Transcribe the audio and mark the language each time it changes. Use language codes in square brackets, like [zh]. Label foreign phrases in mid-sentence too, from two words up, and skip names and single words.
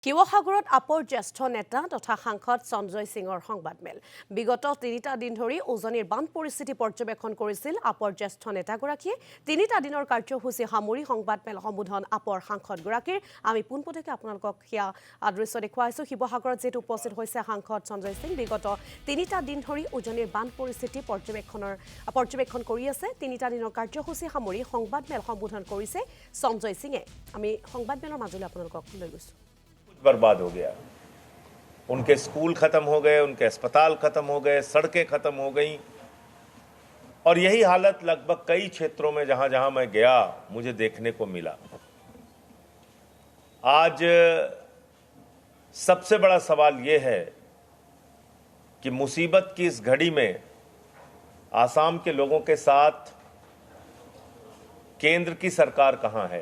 [as] শিৱসাগৰত আপৰ জ্যেষ্ঠ নেতা তথা সাংসদ সঞ্জয় সিঙৰ সংবাদমেল বিগত ৩টা দিন ধৰি উজনিৰ বান পৰিস্থিতি পৰ্যবেক্ষণ কৰিছিল আপৰ জ্যেষ্ঠ নেতাগৰাকীয়ে ৩টা দিনৰ কাৰ্যসূচী সামৰি সংবাদমেল সম্বোধন আপৰ সাংসদগৰাকীৰ আমি পোনপটীয়াকৈ আপোনালোকক সেয়া দৃশ্য দেখুৱাইছো শিৱসাগৰত যেটো উপস্থিত হৈছে সাংসদ সঞ্জয় সিং বিগত ৩টা দিন ধৰি উজনিৰ বান পৰিস্থিতি পৰ্যবেক্ষণ কৰি আছে ৩টা দিনৰ কাৰ্যসূচী সামৰি সংবাদমেল সম্বোধন কৰিছে সঞ্জয় সিঙে আমি সংবাদমেলৰ মাজলৈ আপোনালোকক লৈ গৈছো [hi] बर्बाद हो गया। उनके स्कूल खत्म हो गए, उनके अस्पताल खत्म हो गए, सड़कें खत्म हो गई और यही हालत लगभग कई क्षेत्रों में जहां जहां मैं गया मुझे देखने को मिला। आज सबसे बड़ा सवाल यह है कि मुसीबत की इस घड़ी में आसाम के लोगों के साथ केंद्र की सरकार कहां है।